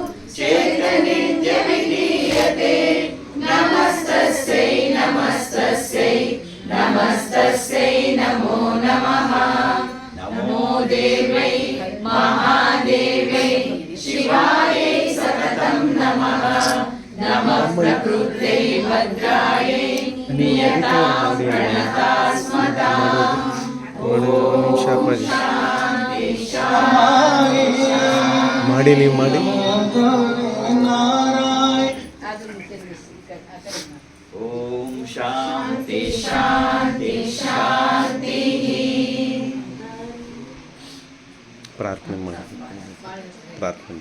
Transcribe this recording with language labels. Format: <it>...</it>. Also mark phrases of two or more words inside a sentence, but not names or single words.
<sa>चैतन्यविधीयते नमस्तस्यै नमस्तस्यै नमस्तस्यै नमो नमः नमो देवै महादेवै शिवायै सततं नमः नमः प्रकृत्यै भद्रायै नियतां प्रणतास्मतां शान्ति शान्ति</sa> <kn>ಮಾಡಿ ನೀವು ಮಾಡಿ</kn> <sa>ಓಂ ಶಾಂತಿ ಶಾಂತಿ ಶಾಂತಿ</sa> <kn>ಪ್ರಾರ್ಥನೆ ಮಾಡಿ ಪ್ರಾರ್ಥನೆ</kn>